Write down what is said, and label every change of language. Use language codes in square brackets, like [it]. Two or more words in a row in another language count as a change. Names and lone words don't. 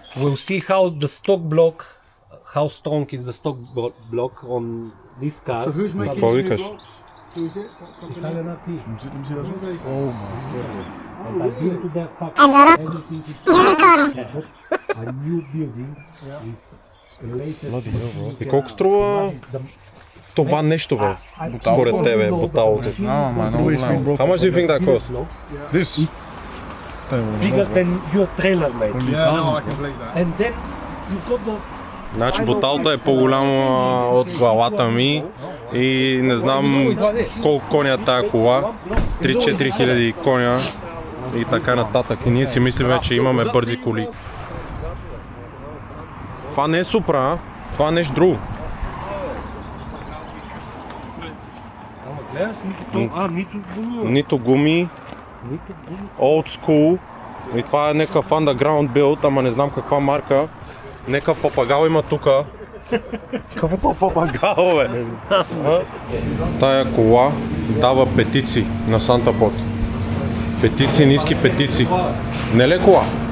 [en] We'll see how the stock block, how strong is the stock block on this car. So who's making [bg] Какво [en] the new [bg] викаш? [en] blocks? Who is it? What company? Italian RP. Oh And I built to that factory everything is a new building with latest [bg] И колко струва това нещо, бе? Според тебе, буталото. [en] no, man, no way. How much do you think that costs? This. bigger than your trailer, mate. Yeah, no, I can believe that. And then you got the [bg] Значи буталта е по-голяма от главата ми и не знам колко коня е тая кола. 3-4 хиляди коня и така нататък. И ние си мислиме, че имаме бързи коли. Това не е Супра, а? Това е нещо друго. гледаш, нито гуми. Нито гуми, [en] old school. [bg] И това е някакъв [en] underground build, [bg] ама не знам каква марка. Някакъв папагал има тука. Какъв папагал, бе? Тая кола дава петици на Сантапот. Петици, ниски петици. Не ли кола?